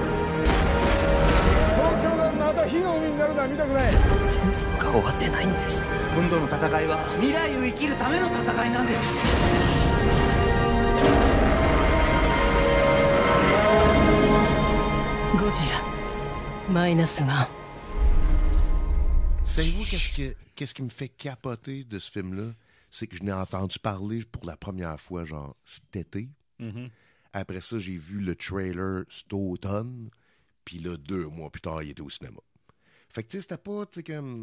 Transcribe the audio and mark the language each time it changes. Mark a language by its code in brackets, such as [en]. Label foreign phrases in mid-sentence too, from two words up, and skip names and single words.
[ja] 東京がまた火の海になるのは見たくない。戦争が終わってないんです。今度の戦いは未来を生きるための戦いなんです。ゴジラマイナスワン。 [fr] Savez-vous qu'est-ce qui me fait capoter de ce film-là? C'est que je n'ai entendu parler pour la première fois, genre, cet été. Après ça, j'ai vu le trailer cet automne. Puis là, 2 mois plus tard, il était au cinéma. Fait que, tu sais, c'était pas, tu sais, comme...